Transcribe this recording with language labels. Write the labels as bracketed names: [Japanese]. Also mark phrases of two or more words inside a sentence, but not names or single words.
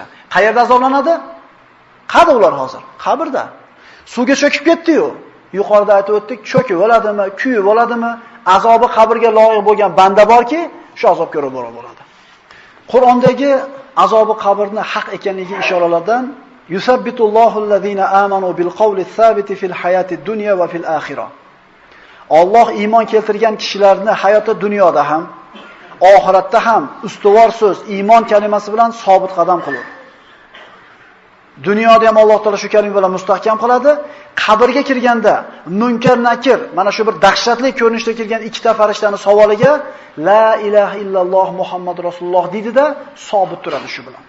[Uzbek] Qayerda azoblanadi? Qayerda ular hozir? Qabrda. Suvga cho'kib ketdi-yu. Yuqorida aytib o'tdik, cho'kib oladimi, kuyib oladimi? Azobi qabrga loyiq bo'lgan banda borki, shu azobga ko'ra bo'ladi. Qur'ondagi azobi qabrni haq ekanligi ishoralardan [Arabic] يثبت الله الذين آمنوا بالقول الثابت في الحياة الدنيا وفي الآخرة. [Uzbek] Alloh iymon keltirgan kishilarni hayoti dunyoda ham, oxiratda ham ustuvor so'z, iymon kalimasi bilan sobit qadam qiladi. Dunyoda ham Alloh taolo shu kalima bilan mustahkam qiladi. Qabrga kirganda munkar nakir, mana shu bir dahshatli ko'rinishda kelgan ikkita farishtaning savoliga [Arabic] لا إله إلا الله محمد رسول الله [Uzbek] deydida sobit turadi shu bilan.